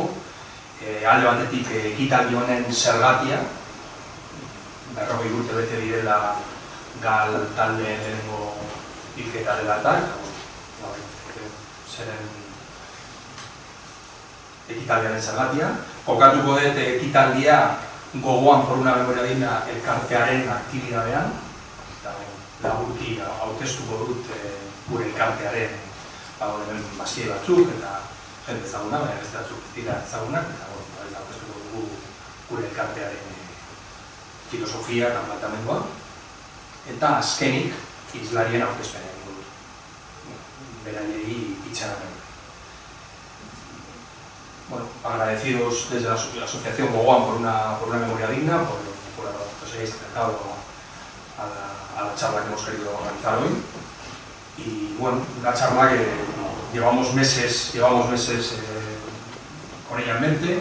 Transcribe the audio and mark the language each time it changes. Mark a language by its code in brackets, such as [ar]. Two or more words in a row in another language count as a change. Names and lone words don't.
[eu] Alde batetik ekitaldi honen zergatia, 40 urte bete direla gal talde lehenengo hilketa dela eta, zeren ekitaldiaren zergatia. Kokatuko dut ekitaldia gogoan por una memoria digna elkartearen aktibidadean, eta laburki aurkeztuko dut gure elkartearen bazkide batzuk eta jende ezaguna, baina beste batzuk dira ezagunak, eta aurkeztuko dugu gure elkartearen filosofia eta planteamendua, eta azkenik hizlarien aurkezpena egingo dut. Beraiei itxaron. [es] Bueno, agradecidos desde la Asociación Gogoan por una memoria digna, por que os hayáis acercado a la charla que hemos querido organizar hoy. Y bueno, una charla que llevamos meses con ella en mente.